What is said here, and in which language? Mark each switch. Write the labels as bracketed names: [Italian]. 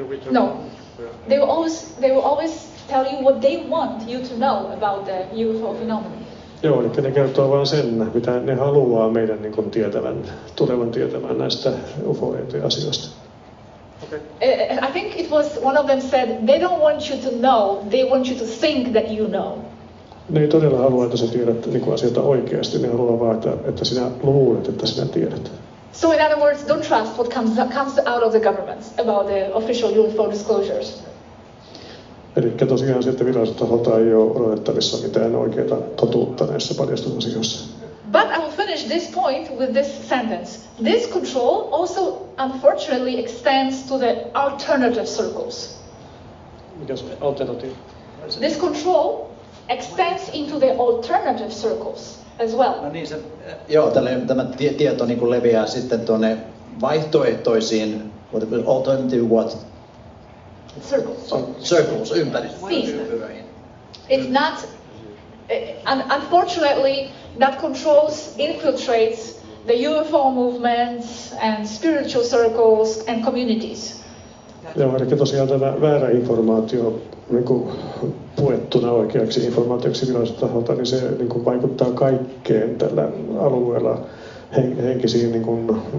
[English] No, they will always tell you what they want you to know about the UFO phenomenon. [Finnish] Joo, eli ne kertoo vain sen, mitä ne haluaa meidän niin kuin tulevan tietämään näistä UFO-asioista. [English] Okay. I think it was one of them said, they don't want you to know, they want you to think that you know. [Finnish] Ne ei todella halua, että sä tiedät niin kuin asioita oikeasti, ne haluaa vaan, että sinä luulet, että sinä tiedät. [English] So in other words, don't trust what comes out of the governments about the official UFO disclosures. [Finnish] Eli tosiaan sitten viralliselta taholta ei ole odotettavissa mitään oikeaa totuutta näissä paljastusasioissa. [English] But I will finish this point with this sentence. This control also unfortunately extends to the alternative circles. [Finnish] Mikä se alternative? [English] This control extends into the alternative circles as well. [Finnish] No niin, tämä tieto niin kuin leviää sitten tuonne vaihtoehtoisiin, [English] alternative what? Circles, [Finnish] ympäri. [English] It's not, unfortunately, that infiltrates the UFO movements and spiritual circles and communities. [Finnish] Joo, eli tosiaan tämä väärä informaatio niin kuin puettuna oikeaksi informaatioksi viralliselta taholta, niin se niin kuin vaikuttaa kaikkeen tällä alueella henkisiin niin kuin,